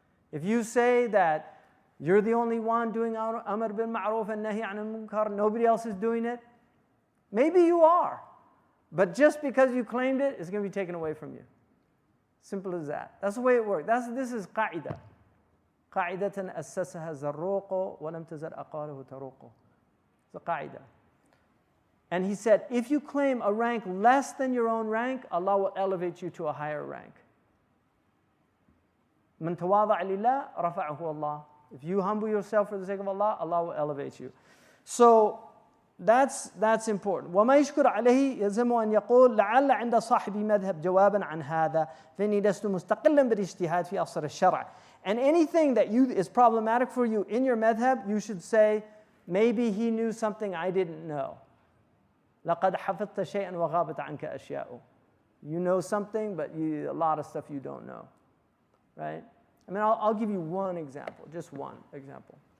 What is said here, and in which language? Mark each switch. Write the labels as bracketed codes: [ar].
[en] If you say that you're the only one doing amr bil ma'ruf and nahi anil munkar, nobody else is doing it, maybe you are. But just because you claimed it, it's going to be taken away from you. Simple as that. That's the way it works. This is قاعدة. [ar] قاعدة أسسها الزروق ولم تزل أقواله تروق. [en] It's a قاعدة. And he said, if you claim a rank less than your own rank, Allah will elevate you to a higher rank. [ar] من تواضع لله رفعه الله. [en] If you humble yourself for the sake of Allah, Allah will elevate you. So that's important. [ar] وما يشكر عليه يلزم أن يقول لعل عند صاحب مذهب جوابا عن هذا فإني لست مستقلا بالاجتهاد في أصل الشرع. [en] And anything that is problematic for you in your madhab, you should say, maybe he knew something I didn't know. [ar] لقد حفظت شيئا وغابت عنك أشياء. [en] You know something, but a lot of stuff you don't know, right? I mean, I'll give you one example, just one example.